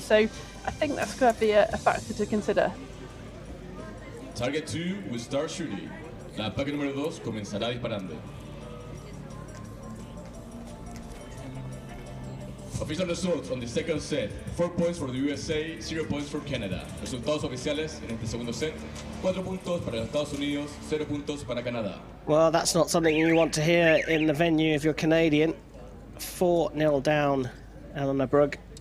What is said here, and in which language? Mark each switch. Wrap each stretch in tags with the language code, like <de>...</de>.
<en>So, I think that's going to be a factor to consider. Target 2 will start shooting.</en> <es>La paque número 2 comenzará disparando.</es> <en>Official results on the second set. 4 points for the USA, 0 points for Canada.</en> <es>Resultados oficiales en este segundo set. 4 puntos para los Estados Unidos, 0 puntos para Canadá.</es> <en>Well, that's not something you want to hear in the venue if you're Canadian. 4-0 down, Eleanor Brugge.</en>